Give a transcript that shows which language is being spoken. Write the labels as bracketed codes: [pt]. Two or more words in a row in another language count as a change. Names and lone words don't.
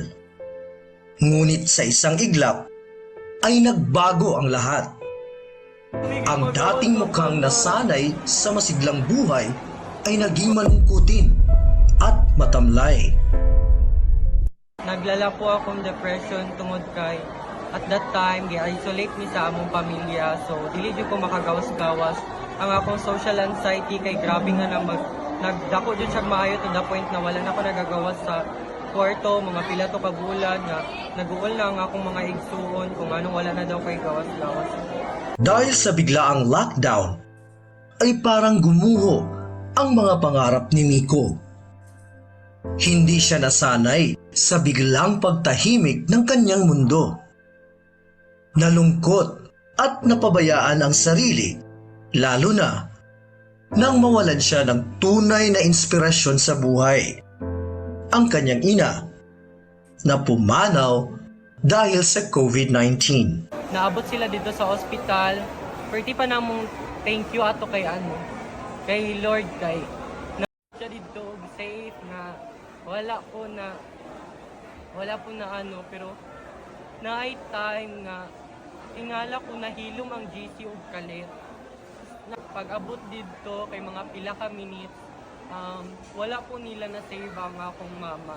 [tl] Ngunit sa isang iglap ay nagbago ang lahat. Ang dating mukhang nasanay sa masiglang buhay ay naging malungkutin at matamlay. [ceb] Naglala po akong depression tungod kay [en] at that time [ceb] gi-isolate mi sa among pamilya, so dili jud ko makagawas-gawas. Ang akong [en] social anxiety [ceb] kay grabe nga na nagdako jud siya maayo [en] to the point [ceb] na wala na ako nagagawas sa kwarto, mga pila to ka bulan nga naguol na ang akong mga igsuon kung anong wala na daw kay gawas-gawas. [tl] Dahil sa biglaang lockdown, ay parang gumuho ang mga pangarap ni Miko. Hindi siya nasanay sa biglang pagtahimik ng kanyang mundo. Nalungkot at napabayaan ang sarili, lalo na nang mawalan siya ng tunay na inspirasyon sa buhay. Ang kanyang ina na pumanaw dahil sa COVID-19. [ceb] Naabot sila dito sa ospital. Perti pa namong [en] thank you [ceb] ato kay Lord kay na siya dito safe na wala po na pero na time nga tingala ko nahilom ang GC ug kalit. Pag-abot dito kay mga pila ka minutes, wala po nila na save ang akong mama.